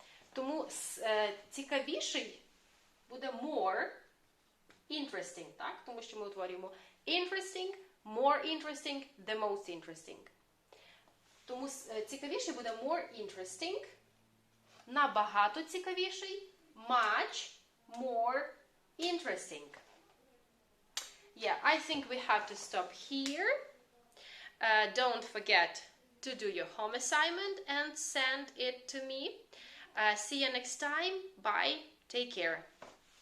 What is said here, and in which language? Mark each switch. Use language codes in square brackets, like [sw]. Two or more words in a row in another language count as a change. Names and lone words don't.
[uk] Тому цікавіший буде [en] more interesting, [uk] так? Тому що ми утворюємо [en] interesting, more interesting, the most interesting. [uk] Тому цікавіший буде [en] more interesting, [uk] набагато цікавіший, [en] much more interesting. Yeah, I think we have to stop here. Don't forget to do your home assignment and send it to me. See you next time. Bye. Take care.